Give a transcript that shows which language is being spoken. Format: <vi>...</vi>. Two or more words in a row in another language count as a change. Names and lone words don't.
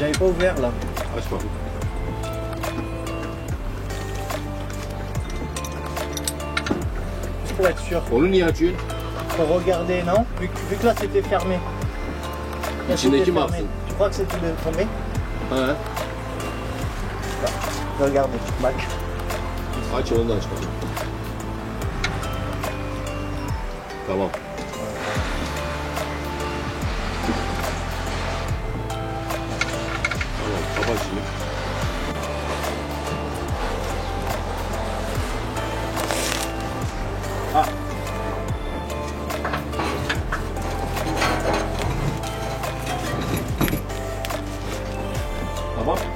<fr>J'avais pas ouvert là. Ah, je crois. Juste pour être sûr.</fr> <tr>Onun niye açıyorsun?</tr> <fr>Pour regarder, non vu que là c'était fermé. Là,</fr> <tr>İçindeki</tr> <fr>c'était</fr> <tr>mi</tr> <fr>fermé.</fr> <tr>yapsın?</tr> <fr>Tu crois que c'était tombé?</fr> <tr>He.</tr> <fr>Regardez,</fr> <tr>bak. Aç onu da aç bakalım. Tamam. Tamam, kapat şimdi. Tamam.</tr>